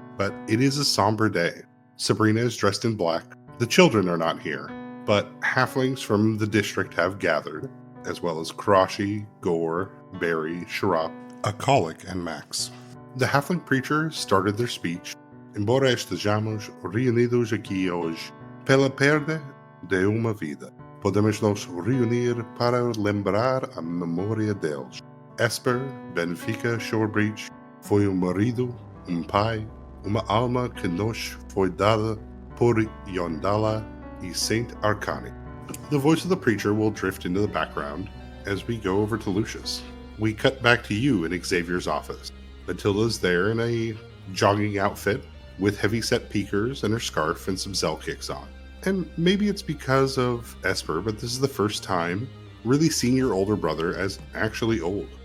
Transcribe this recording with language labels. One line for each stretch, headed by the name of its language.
English: But it is a somber day. Sabrina is dressed in black. The children are not here, but halflings from the district have gathered, as well as Karashi, Gore, Barry, Sharap, Akalik, and Max. The halfling preacher started their speech.
Portuguese: Embora estejamos reunidos aqui hoje pela perda de uma vida, podemos nos reunir para lembrar a memória deles. Esper Benfica Shorebreach foi marido, pai, uma alma que nos foi dada por Yondala e Saint Arcani.
English: The voice of the preacher will drift into the background as we go over to Lucius. We cut back to you in Xavier's office. Matilda's there in a jogging outfit with heavy-set peakers and her scarf and some Zell kicks on. And maybe it's because of Esper, but this is the first time really seeing your older brother as actually old.